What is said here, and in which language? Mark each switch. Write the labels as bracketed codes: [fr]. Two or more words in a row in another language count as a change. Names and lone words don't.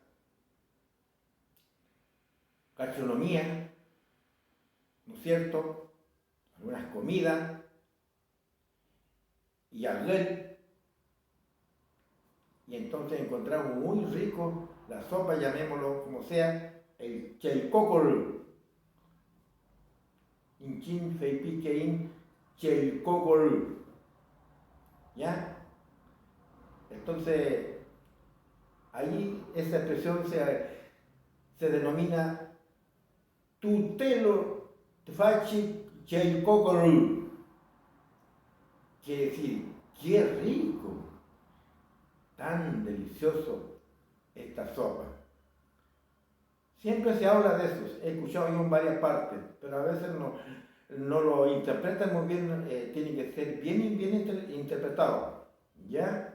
[es] gastronomías, ¿no es cierto?, algunas comidas, y alguien, y entonces encontramos muy rico la sopa, llamémoslo como sea, el chelcocol, [mam] inchin feipiquein chelcocol, [es] ¿ya? Entonces, ahí esa expresión se denomina [mam] tutelo tfachi chelcocol. [es] Quiere decir, qué rico, tan delicioso esta sopa. Siempre se habla de eso, he escuchado yo en varias partes, pero a veces no lo interpretan muy bien, tiene que ser bien interpretado, ¿ya?